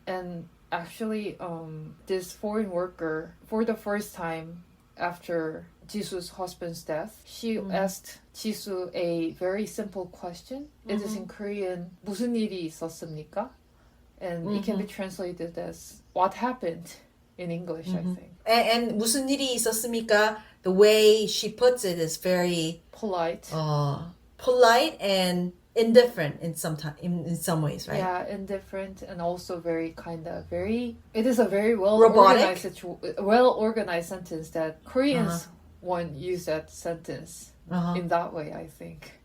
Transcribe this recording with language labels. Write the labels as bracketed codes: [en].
[en] And actually, this foreign worker, for the first time after Jisoo's husband's death, she asked Jisoo a very simple question. It is in Korean, [ko] 무슨 일이 있었습니까? [en] And it can be translated as, what happened? In English, I think. [ko] And 무슨 일이 있었습니까? [en] The way she puts it is very polite. Polite and indifferent in some ways, right? Yeah, indifferent and also very it is a very well-organized sentence that Koreans won't use that sentence in that way, I think.